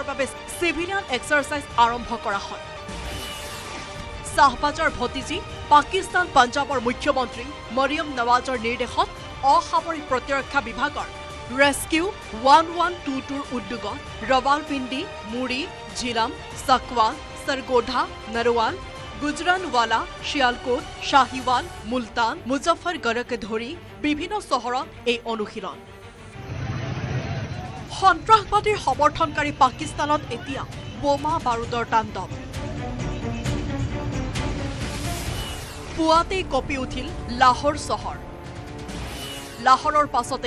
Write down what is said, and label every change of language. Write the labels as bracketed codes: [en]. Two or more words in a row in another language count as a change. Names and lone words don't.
[as] বাবে চিভিলিয়ান এক্সাৰচাইজ আৰম্ভ কৰা হয় শাহবাজৰ ভতিজী পাকিস্তান পঞ্জাবৰ মুখ্যমন্ত্ৰী মৰিয়ম নৱাজৰ নিৰ্দেশত অসামৰিক প্ৰতিৰক্ষা বিভাগৰ ৰেস্কিউ 1122ৰ উদ্যোগত ৰৱালপিণ্ডি মুৰি জিলাম চাকৱাল सरगोधा नरवाल गुजरानवाला शियालकोट शाहीवाल मुल्तान मुजफ्फरगढ़কে ধৰি বিভিন্ন চহৰত এই অনুশীলন সন্ত্ৰাসবাদীৰ সমৰ্থনকাৰী পাকিস্তানত এতিয়া বোমা বাৰুদৰ তাণ্ডৱ পুৱাতেই কঁপি উঠিল লাহোৰ চহৰ লাহোৰৰ পাছতেই